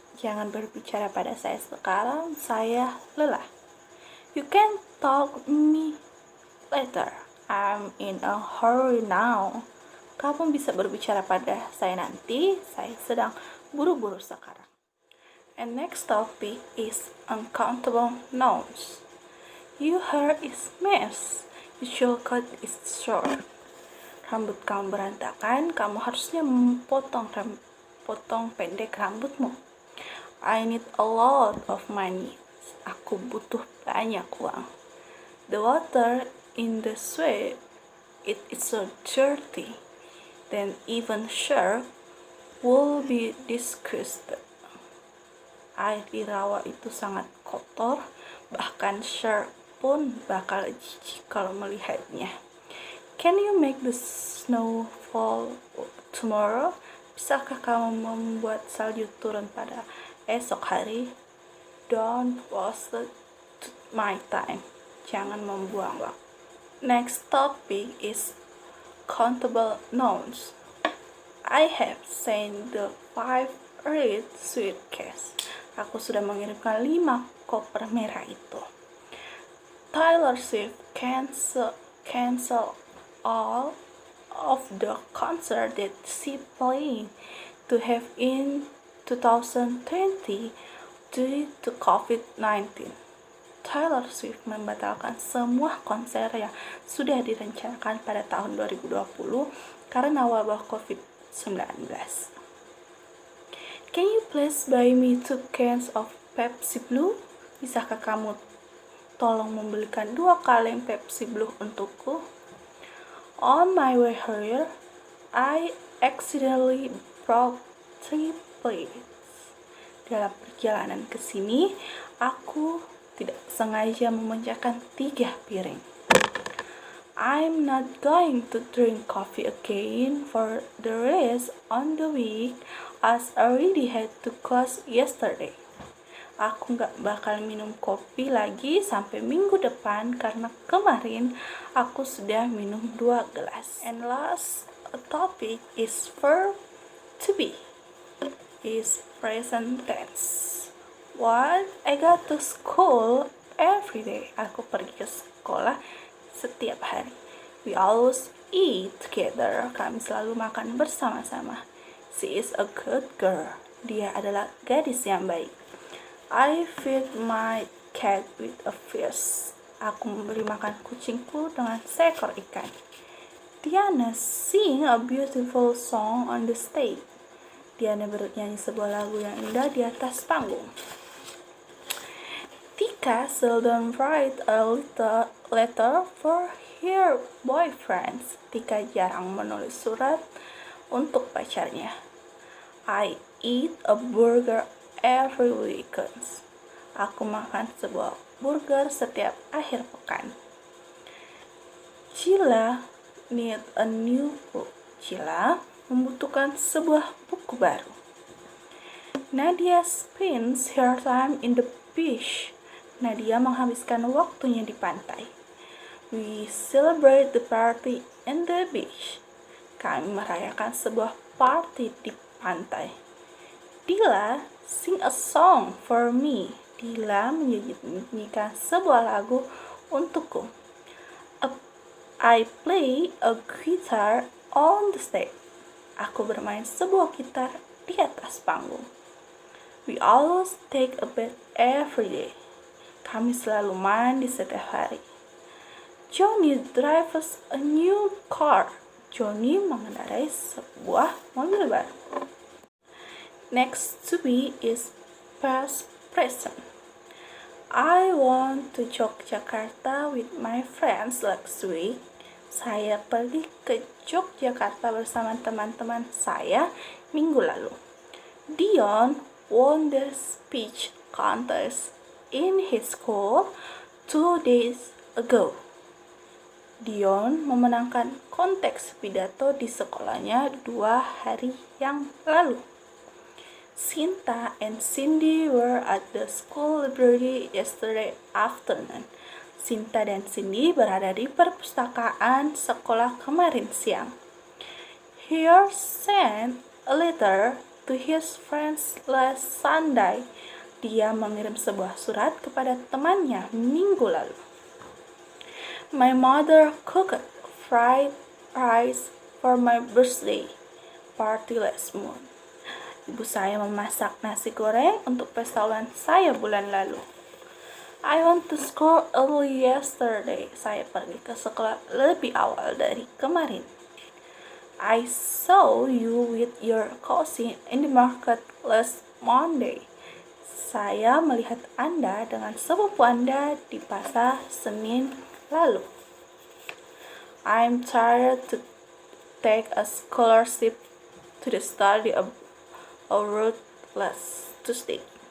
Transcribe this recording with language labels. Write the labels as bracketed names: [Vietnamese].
[Indonesian] Jangan berbicara pada saya sekarang. Saya lelah. [English] You can talk me later. I'm in a hurry now. [Indonesian] Kamu bisa berbicara pada saya nanti. Saya sedang buru-buru sekarang. [English] And next topic is uncountable nouns. Your hair is mess. Your cut is short. [Indonesian] Rambut kamu berantakan, kamu harusnya potong pendek rambutmu. [English] I need a lot of money. [Indonesian] Aku butuh banyak uang. [English] The water in the sweat, it is so dirty. then even shark will be disgusted. [Indonesian] Air di rawa itu sangat kotor, bahkan shark pun bakal jijik kalau melihatnya. [English] Can you make the snow fall tomorrow? [Indonesian] Bisakah kamu membuat salju turun pada esok hari? [English] Don't waste my time. [Indonesian] Jangan membuang waktu. [English] Next topic is countable nouns. I have sent the 5 red suitcase. [Indonesian] Aku sudah mengirimkan 5 koper merah itu. [English] Taylor Swift cancel all of the concert that she planned to have in 2020 due to COVID-19. [Indonesian] Taylor Swift membatalkan semua konser yang sudah direncanakan pada tahun 2020 karena wabah COVID-19. [English] Can you please buy me 2 cans of Pepsi Blue? [Indonesian] Bisakah kamu tolong membelikan 2 kaleng Pepsi Blue untukku? [English] On my way here, I accidentally broke 3 plates. [Indonesian] Dalam perjalanan ke sini, aku tidak sengaja memecahkan 3 piring. [English] I'm not going to drink coffee again for the rest on the week as I already had to close yesterday. [Indonesian] Aku gak bakal minum kopi lagi sampai minggu depan karena kemarin aku sudah minum 2 gelas. [English] And last topic is verb to be. Is present tense. What? I go to school every day. [Indonesian] Aku pergi ke sekolah setiap hari. [English] We always eat together. [Indonesian] Kami selalu makan bersama-sama. [English] She is a good girl. [Indonesian] Dia adalah gadis yang baik. [English] I feed my cat with a fish. [Indonesian] Aku memberi makan kucingku dengan seekor ikan. [English] Diana sing a beautiful song on the stage. [Indonesian] Diana bernyanyi sebuah lagu yang indah di atas panggung. [English] Tika seldom write a letter for her boyfriends. [Indonesian] Tika jarang menulis surat untuk pacarnya. [English] I eat a burger every weekend. [Indonesian] Aku makan sebuah burger setiap akhir pekan. [English] Sheila need a new book. [Indonesian] Sheila membutuhkan sebuah buku baru. [English] Nadia spends her time in the beach. [Indonesian] Nadia menghabiskan waktunya di pantai. [English] We celebrate the party in the beach. [Indonesian] Kami merayakan sebuah party di pantai. [English] Dila sing a song for me. [Indonesian] Dila menyanyikan sebuah lagu untukku. [English] I play a guitar on the stage. [Indonesian] Aku bermain sebuah gitar di atas panggung. [English] We always take a bath every day. [Indonesian] Kami selalu mandi setiap hari. [English] Johnny drives a new car. [Indonesian] Johnny mengendarai sebuah mobil baru. [English] Next to be is past present. I went to Yogyakarta with my friends last week. [Indonesian] Saya pergi ke Yogyakarta bersama teman-teman saya minggu lalu. [English] Dion won the speech contest in his school 2 days ago. [Indonesian] Dion memenangkan kontes pidato di sekolahnya 2 hari yang lalu. [English] Sinta and Cindy were at the school library yesterday afternoon. [Indonesian] Sinta dan Cindy berada di perpustakaan sekolah kemarin siang. [English] He sent a letter to his friends last Sunday. [Indonesian] Dia mengirim sebuah surat kepada temannya minggu lalu. [English] My mother cooked fried rice for my birthday party last month. [Indonesian] Ibu saya memasak nasi goreng untuk pesta ulang saya bulan lalu. [English] I went to school early yesterday. [Indonesian] Saya pergi ke sekolah lebih awal dari kemarin. [English] I saw you with your cousin in the market last Monday. [Indonesian] Saya melihat Anda dengan sepupu Anda di pasar Senin lalu. [English] I'm tired take a scholarship to the study abroad last Tuesday.